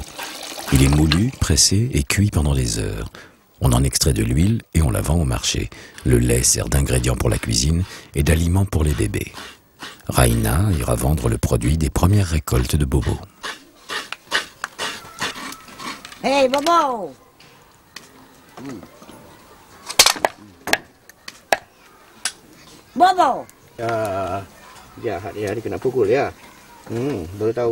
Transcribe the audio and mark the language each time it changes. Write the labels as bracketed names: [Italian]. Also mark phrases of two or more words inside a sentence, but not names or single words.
[French] Il est moulu, pressé et cuit pendant des heures. On en extrait de l'huile et on la vend au marché. Le lait sert d'ingrédient pour la cuisine et d'aliment pour les bébés. Raina ira vendre le produit des premières récoltes de Bobo. Hey, Bobo! Bobo! [Indonesian] Ya, dia kena pukul ya. Baru tahu.